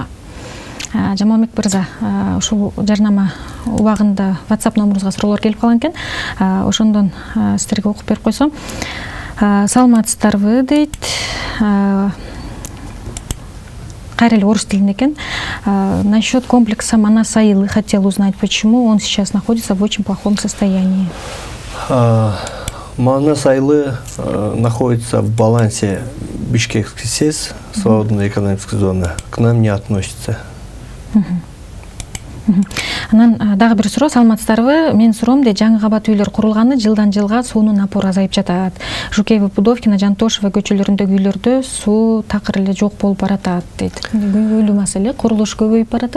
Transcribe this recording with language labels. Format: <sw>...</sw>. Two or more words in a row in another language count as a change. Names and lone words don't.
<ky>Жамалбек мырза, ушул жарнама убагында WhatsApp номерубузга суроолор келип калган экен. Ошондон сиздерге окуп берип койсом. Саламатсыздарбы дейт. Кайра эле орус тилинде экен.</ky> <ru>Насчет комплекса Манас-Айылы хотел узнать, почему он сейчас находится в очень плохом состоянии. Манас-Айылы находится в балансе Бишкекский СЭС, свободной экономической зоны, к нам не относится.</ru> <ky>Анан дагы бир суроо, саламатсыздарбы? Мен суроомде жаңы кабат үйлөр курулганы жылдан жылга суунун напору азайып жатат. Жукеева, Пудовкина, Жантошева көчөлөрүндөгү үйлөрдө суу такыр эле жок болуп баратат дейт. Көйгөйлүү маселе, курулуш көбөйүп баратат.</ky>